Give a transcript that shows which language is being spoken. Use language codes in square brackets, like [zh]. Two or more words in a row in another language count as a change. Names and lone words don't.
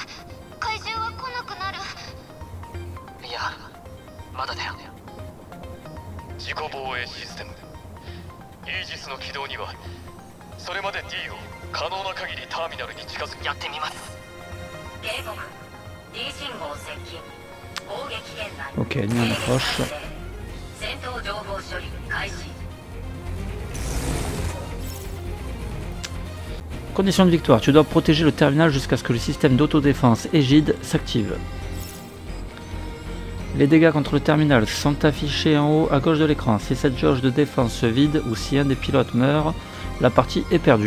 [ja] 怪獣は来なくなる？いや、まだだよ。自己防衛システム。イージスの起動にはそれまで D を可能な限りターミナルに近づけやってみます。警告。D 信号接近。攻撃圏内。 [fr] Ok, nous on approche. [ja] 戦闘情報処理開始。 [fr] Condition de victoire, tu dois protéger le terminal jusqu'à ce que le système d'autodéfense Égide s'active. Les dégâts contre le terminal sont affichés en haut à gauche de l'écran. Si cette jauge de défense se vide ou si un des pilotes meurt, la partie est perdue.